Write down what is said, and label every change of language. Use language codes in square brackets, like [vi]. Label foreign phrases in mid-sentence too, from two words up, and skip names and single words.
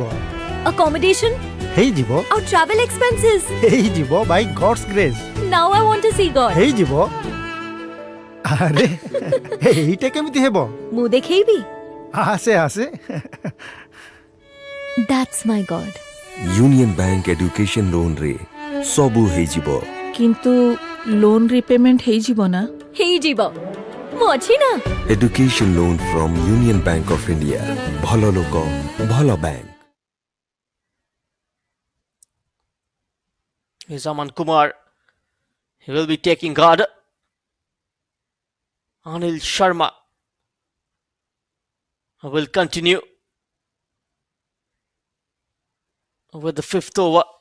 [or] ଆକୋମୋଡେସନ୍, ହେଇଯିବ। ଆଉ [en] travel expenses. [or] ହେଇଯିବ [en] by God's grace. now I want to see God. [or] ହେଇଯିବ। ଆରେ ଏଇଟା କେମିତି ହେବ? ମୁଁ ଦେଖେଇବି। ଆସେ ଆସେ। [en] that's my God. [or] यूनियन बैंक [en] education loan [or] ରେ ସବୁ ହେଇଯିବ। କିନ୍ତୁ [en] loan repayment [or] ହେଇଯିବ ନା? ହେଇଯିବ, ମୁଁ ଅଛି ନା। [en] education loan from Union Bank of India. [or] ଭଲ ଲୋକ ଭଲ ବ୍ୟାଙ୍କ। [en] Here's Aman Kumar. He will be taking guard. Anil Sharma will continue with the 5th over.